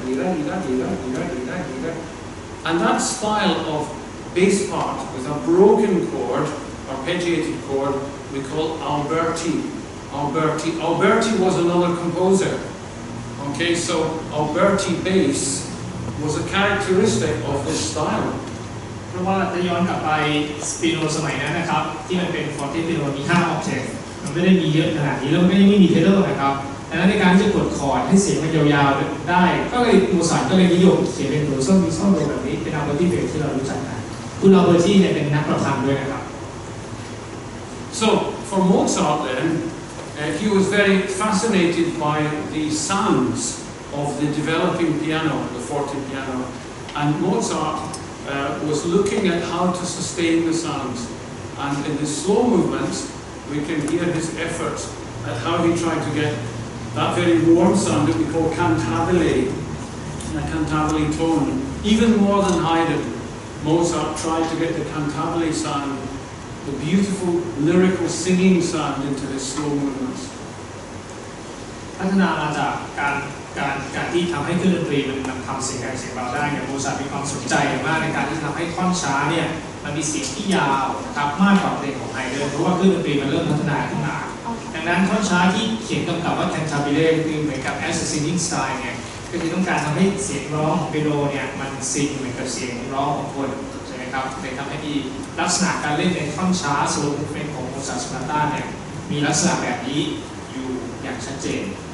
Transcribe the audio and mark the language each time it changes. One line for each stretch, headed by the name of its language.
English: And that style of bass part with a broken chord, arpeggiated chord, we call Alberti. Alberti was another composer. Okay, so Alberti bass was a characteristic of this style.
Thai: เพราะว่าจะย้อนกลับไปสเปียโนสมัยนั้นนะครับที่มันเป็นฟอร์เตเปียโนมี5 ออกเทฟมันไม่ได้มีเยอะขนาดนี้แล้วมันก็ยังไม่มีเทเลอร์นะครับดังนั้นในการที่จะกดคอร์ดให้เสียงมันยาวๆได้ก็เลยโมซาร์ทก็เลยนิยมเขียนเป็นโดโซมีโซโดแบบนี้เป็นอัลเบอร์ตี้เบสที่เรารู้จักกันคุณอัลเบอร์ตี้เนี่ยเป็นนักประพันธ์ด้วยนะครับ
English: So for Mozart then, He was very fascinated by the sounds of the developing piano, the forte piano, and Mozart was looking at how to sustain the sounds. And in the slow movements, we can hear his efforts at how he tried to get that very warm sound that we call cantabile, a cantabile tone. Even more than Haydn, Mozart tried to get the cantabile sound, the beautiful lyrical singing sound, into his slow movements.
Thai: พัฒนามาจากการที่ทำให้เครื่องดนตรีมันทำเสียงแหบเสียงเบาได้เนี่ยโมซาร์ทมีความสนใจมากในการที่ทำให้ท่อนช้าเนี่ยมันมีเสียงที่ยาวนะครับมากกว่าเพลงของไฮเดนเพราะว่าเครื่องดนตรีมันเริ่มพัฒนาขึ้นมา ดังนั้นท่อนช้าที่เขียนกำกับว่า cantabile คือเหมือนกับ
English: as a singing style
Thai: เนี่ยก็คือต้องการทำให้เสียงร้องของเปียโนเนี่ยมันซิงเหมือนกับเสียงร้องของคนใช่ไหมครับเลยทำให้มีลักษณะการเล่นในท่อนช้าโซโลมูฟเมนต์ของโมซาร์ท sonata เนี่ยมีลักษณะแบบนี้อยู่อย่างชัดเจน